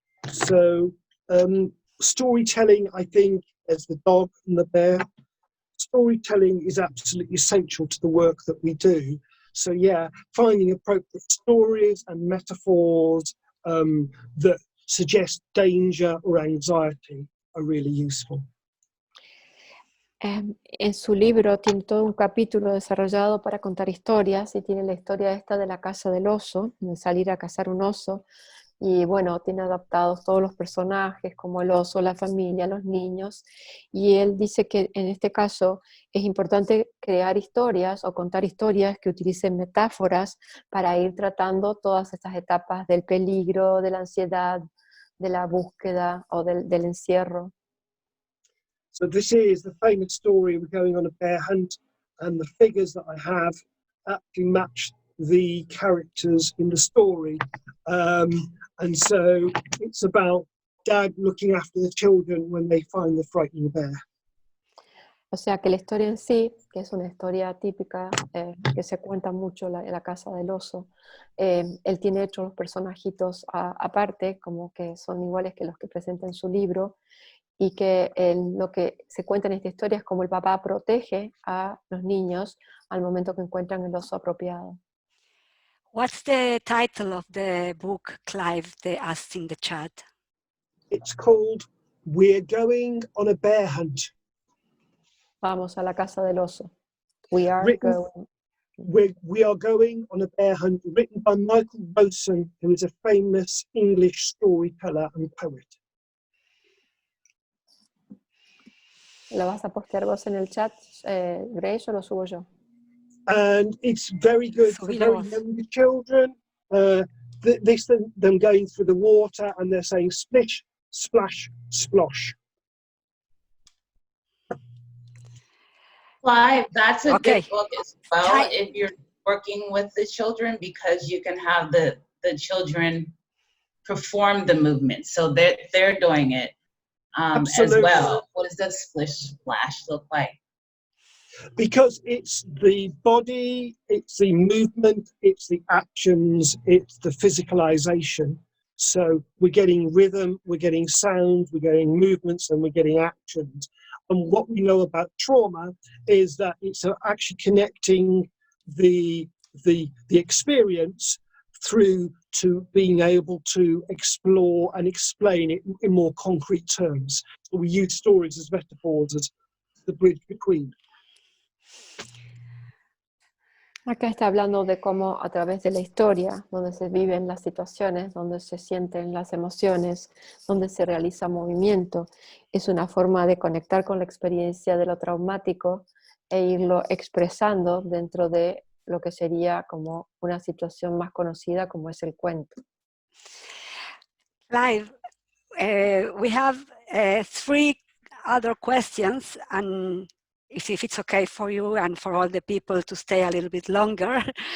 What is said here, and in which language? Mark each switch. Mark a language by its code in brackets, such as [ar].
[en] So storytelling, I think, as the dog and the bear, storytelling is absolutely essential to the work that we do. So yeah, finding appropriate stories and metaphors that suggest danger or anxiety are really useful. [es] En su libro tiene todo un capítulo desarrollado para contar historias, y tiene la historia esta de la casa del oso, de salir a cazar un oso, y bueno, tiene adaptados todos los personajes como el oso, la familia, los niños, y él dice que en este caso es importante crear historias o contar historias que utilicen metáforas para ir tratando todas estas etapas del peligro, de la ansiedad, de la búsqueda o del encierro. [en] So this is the famous story. We're going on a bear hunt, and the figures that I have actually match the characters in the story. And so it's about dad looking after the children when they find the frightening bear. [es] O sea que la historia en sí, que es una historia típica que se cuenta mucho en la casa del oso, él tiene hechos los personajitos aparte, como que son iguales que los que presenta en su libro, y que lo que se cuenta en esta historia es como el papá protege a los niños al momento que encuentran el oso apropiado. [en] What's the title of the book, Clive? They asked in the chat. It's called We're Going on a Bear Hunt. [es] Vamos a la casa del oso. [en] We are going. We are going on a bear hunt, written by Michael Rosen, who is a famous English storyteller and poet. [es] ¿Lo vas a postear vos en el chat, Grace, o lo subo yo? [en] And it's very good for very young children. Them going through the water, and they're saying splish, splash, splosh. Clive, that's a Okay. good book as well if you're working with the children, because you can have the children perform the movement. So they're doing it as well. What does the splish splash look like? Because it's the body, it's the movement, it's the actions, it's the physicalization. So we're getting rhythm, we're getting sound, we're getting movements, and we're getting actions. And what we know about trauma is that it's actually connecting the experience through to being able to explore and explain it in more concrete terms. So we use stories as metaphors as the bridge between. [es] Acá está hablando de cómo a través de la historia, donde se viven las situaciones, donde se sienten las emociones, donde se realiza movimiento, es una forma de conectar con la experiencia de lo traumático e irlo expresando dentro de lo que sería como una situación más conocida como es el cuento. [en] Clive, we have 3 other questions, and if it's okay for you and for all the people to stay a little bit longer.